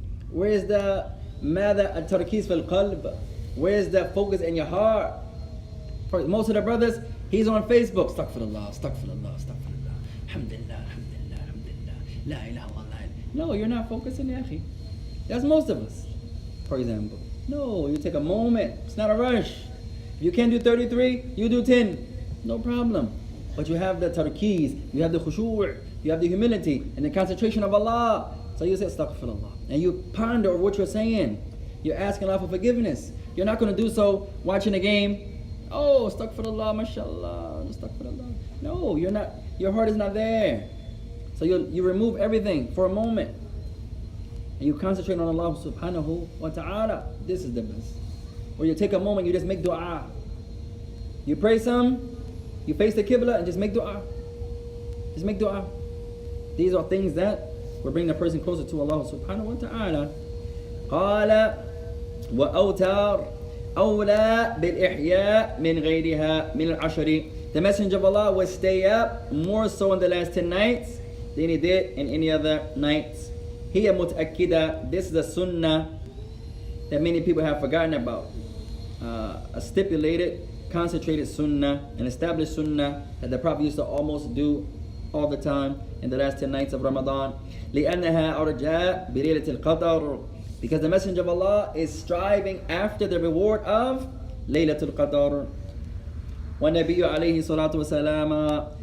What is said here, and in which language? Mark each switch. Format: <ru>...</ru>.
<en>Where is the</en> <ar>ماذا التركيز في القلب?</ar> <en>Where is the focus in your heart? For most of the brothers, he's on Facebook. Astaghfirullah, astaghfirullah, astaghfirullah. Alhamdulillah, alhamdulillah, alhamdulillah. La ilaha illallah. No, you're not focusing, ya akhi. That's most of us, for example. No, you take a moment. It's not a rush. You can't do 33, you do 10. No problem. But you have the tarkeez, you have the khushu', you have the humility and the concentration of Allah. So you say astaghfirullah. And you ponder over what you're saying. You're asking Allah for forgiveness. You're not going to do so watching a game. Oh, astaghfirullah, mashallah, astaghfirullah. No, you're not. Your heart is not there. So you remove everything for a moment. And you concentrate on Allah subhanahu wa ta'ala. This is the best. Or you take a moment, you just make dua. You pray some, you face the Qibla and just make dua. Just make dua. These are things that will bring the person closer to Allah subhanahu wa ta'ala.</en> <ar>قال وأوتار أولى بالإحياء من غيرها من العشر.</ar> <en>The Messenger of Allah will stay up more so in the last 10 nights than he did in any other nights.</en> <ar>هي متأكدة.</ar> <en>This is the sunnah that many people have forgotten about. A stipulated, concentrated sunnah, an established sunnah that the Prophet used to almost do all the time in the last 10 nights of Ramadan.</en> <ar>لأنها أرجاء بليلة القدر.</ar> <en>Because the Messenger of Allah is striving after the reward of Laylatul Qadr.</en> <ar>والنبي عليه الصلاة والسلام</ar>